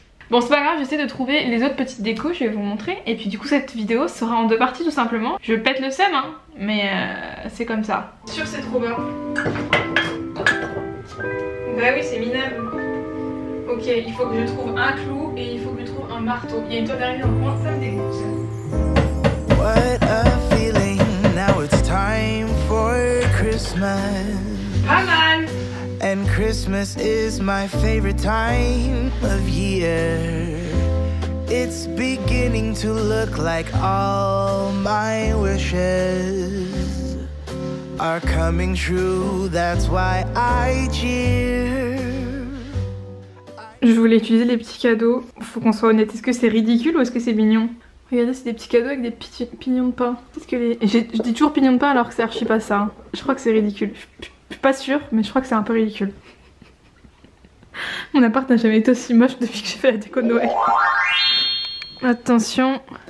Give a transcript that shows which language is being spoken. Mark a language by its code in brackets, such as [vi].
[fr] Bon c'est pas grave, j'essaie de trouver les autres petites décos, je vais vous montrer. Et puis du coup cette vidéo sera en 2 parties tout simplement. Je pète le seum hein, mais c'est comme ça. Sûr c'est trop bien. Bah oui c'est minable. Ok, il faut que je trouve un clou et il faut que je trouve un marteau. Il y a une toile d'araignée dans le coin, ça me dégoûte ça. [en] What a feeling, now it's time for Christmas. [fr] Pas mal. [en] And Christmas is my favorite time of year. It's beginning to look like all my wishes are coming true. That's why I cheer. [fr] Je voulais utiliser les petits cadeaux. Faut qu'on soit honnête, est-ce que c'est ridicule ou est-ce que c'est mignon? Regardez, c'est des petits cadeaux avec des petits pignons de pain. Je dis toujours pignons de pain alors que c'est archi pas ça. Je crois que c'est ridicule. Je suis pas sûre, mais je crois que c'est un peu ridicule. Mon appart n'a jamais été aussi moche depuis que j'ai fait la déco de Noël. Attention.